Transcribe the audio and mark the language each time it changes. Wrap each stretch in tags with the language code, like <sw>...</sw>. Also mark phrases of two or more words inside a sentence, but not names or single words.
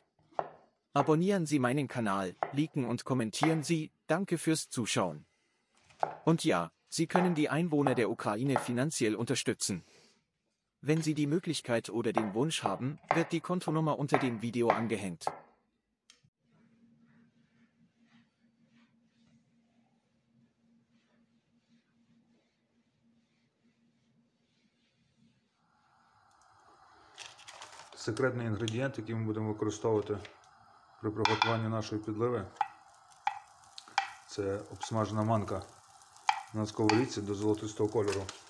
<de>Abonnieren Sie meinen Kanal, liken und kommentieren Sie, danke fürs Zuschauen. Und ja, Sie können die Einwohner der Ukraine finanziell unterstützen. Wenn Sie die Möglichkeit oder den Wunsch haben, wird die Kontonummer unter dem Video angehängt.</de> <uk>Секретний інгредієнт, який ми будемо використовувати при приготуванні нашої підливи, це обсмажена манка на сковорідці до золотистого кольору.</uk>